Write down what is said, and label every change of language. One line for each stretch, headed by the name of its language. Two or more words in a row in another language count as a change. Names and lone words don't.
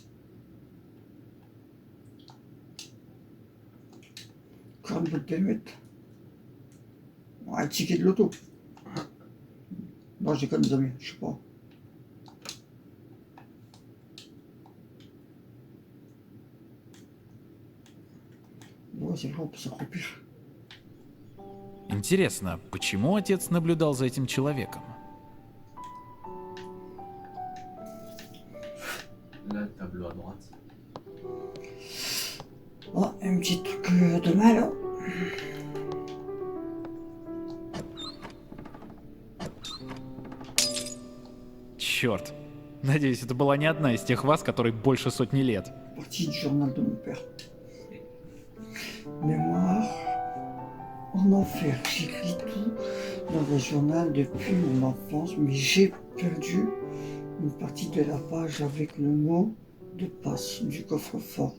French: Encore une boîte d'allumettes. Un ticket de loto. Non, j'ai comme des amis, je sais pas. Ouais, c'est vrai, on peut s'accroupir.
Russian: Интересно, почему отец наблюдал за этим человеком?
French: Là, le tableau à droite. Oh, un petit truc de mal. Hein.
Russian: Черт. Надеюсь, это была не одна из тех ваз, которой больше сотни лет.
French: Partie du journal de mon père. Mémoire en enfer. J'écris tout dans le journal depuis mon enfance, mais j'ai perdu une partie de la page avec le mot de passe du coffre-fort.